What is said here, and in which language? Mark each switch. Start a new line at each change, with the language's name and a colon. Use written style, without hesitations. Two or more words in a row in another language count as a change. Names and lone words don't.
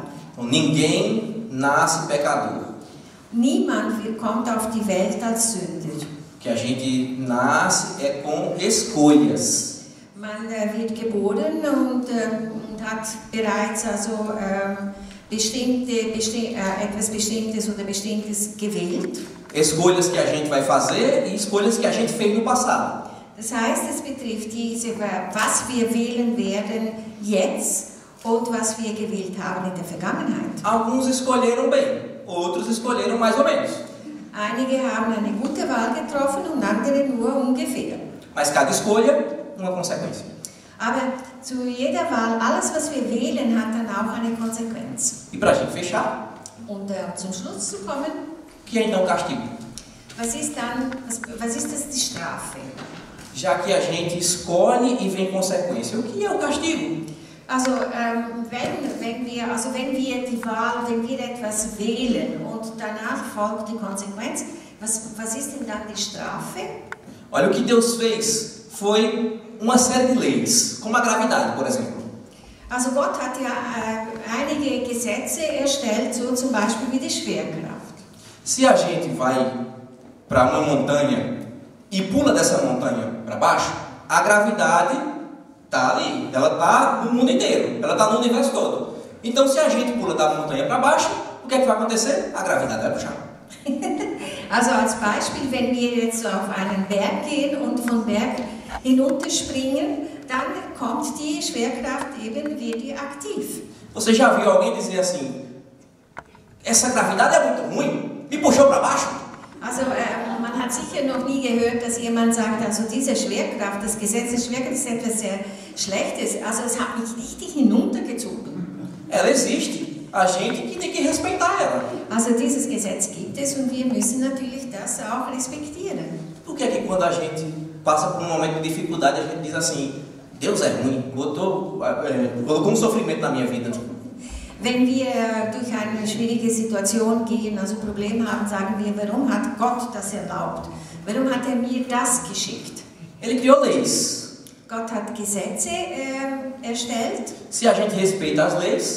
Portuguese: Então, ninguém nasce pecador.
German: Niemand kommt auf die Welt als Sünder.
Portuguese: Que a gente nasce é com escolhas.
German: Man wird geboren und hat bereits also etwas Bestimmtes oder Bestimmtes gewählt.
Portuguese: Escolhas que a gente vai fazer e escolhas que a gente fez no passado.
German: Das heißt, es betrifft was wir wählen werden jetzt und was wir gewählt haben in der Vergangenheit.
Portuguese: Alguns escolheram bem, outros escolheram mais ou menos.
German: Einige haben eine gute Wahl getroffen und andere nur ungefähr.
Portuguese: Mas cada escolha, uma consequência.
German: Aber zu jeder Wahl, alles was wir wählen, hat dann auch eine Konsequenz.
Portuguese: E para a gente fechar,
German: Und zum Schluss zu kommen,
Portuguese: que é então o castigo?
German: was ist das die Strafe?
Portuguese: Já que a gente escolhe e vem consequência, o que é o castigo?
German: Also wenn wir etwas wählen und danach folgt die Konsequenz, was ist denn dann die Strafe?
Portuguese: Olha, o que Deus fez foi uma série de leis, como a gravidade, por exemplo.
German: Also Gott hat ja einige Gesetze erstellt, so zum Beispiel wie die Schwerkraft.
Portuguese: Se a gente vai para uma montanha e pula dessa montanha para baixo, a gravidade está ali, ela está no mundo inteiro, ela está no universo todo. Então, se a gente pula da montanha para baixo, o que é que vai acontecer? A gravidade vai puxar.
German: Also als Beispiel, wenn wir jetzt auf einen Berg gehen und vom Berg hinunterspringen, dann kommt die Schwerkraft eben wieder aktiv.
Portuguese: Você já viu alguém dizer assim, essa gravidade é muito ruim, me puxou para baixo?
German: Also man hat sicher noch nie gehört, dass jemand sagt, also diese Schwerkraft, das Gesetz der Schwerkraft ist etwas sehr Schlechtes, also es hat mich richtig hinuntergezogen.
Portuguese: Ela existe, a gente que tem que respeitar ela.
German: Also dieses Gesetz gibt es und wir müssen natürlich das auch respektieren.
Portuguese: Por que é que quando a gente passa por um momento de dificuldade, a gente diz assim, Deus é ruim, colocou um sofrimento na minha vida?
German: Wenn wir durch eine schwierige Situation gehen, also Probleme haben, sagen wir, warum hat Gott das erlaubt? Warum hat mir das geschickt?
Portuguese: Ele criou leis.
German: Gott hat Gesetze erstellt.
Portuguese: Se a gente respeita as leis,